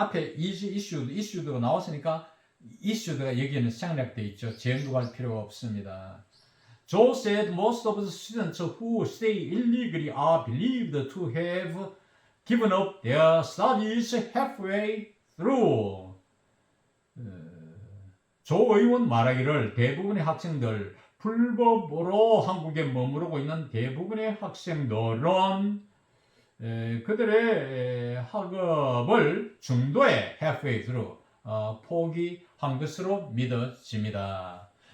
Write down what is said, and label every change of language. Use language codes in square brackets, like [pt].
[ko] 앞에 issued가 나왔으니까 issued가 여기에는 생략되어 있죠. 재연구할 필요가 없습니다. [en] Joe said most of the students who stay illegally are believed to have given up their studies halfway through. [ko] 조 의원 말하기를 대부분의 학생들, 불법으로 한국에 머무르고 있는 대부분의 학생들은 그들의 학업을 중도에 [en] halfway through [ko] 포기한 것으로 믿어집니다.